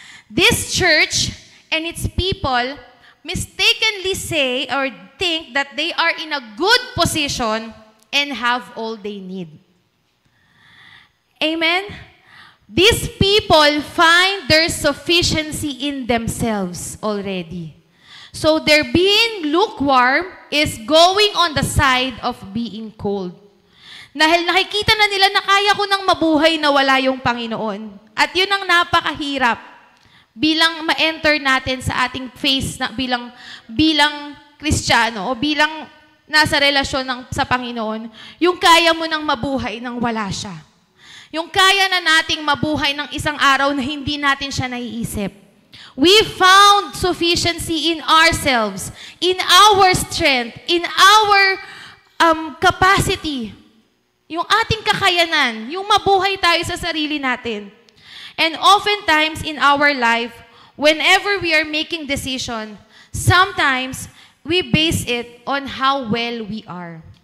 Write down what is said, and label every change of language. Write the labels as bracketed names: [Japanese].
[English] This church and its people mistakenly say or think that they are in a good position and have all they need. Amen? These people find their sufficiency in themselves already. So their being lukewarm is going on the side of being cold. [Filipino] Dahil nakikita na nila na kaya ko nang mabuhay na wala yung Panginoon. At yun ang napakahirap bilang ma-enter natin sa ating faith na bilang Kristiyano o bilang nasa relasyon sa Panginoon, yung kaya mo nang mabuhay nang wala siya. Yung kaya na nating mabuhay ng isang araw na hindi natin siya naiisip. [English] We found sufficiency in ourselves, in our strength, in our capacity. [Filipino] Yung ating kakayanan, yung mabuhay tayo sa sarili natin. [English] And oftentimes in our life, whenever we are making decision, sometimes we base it on how well we are.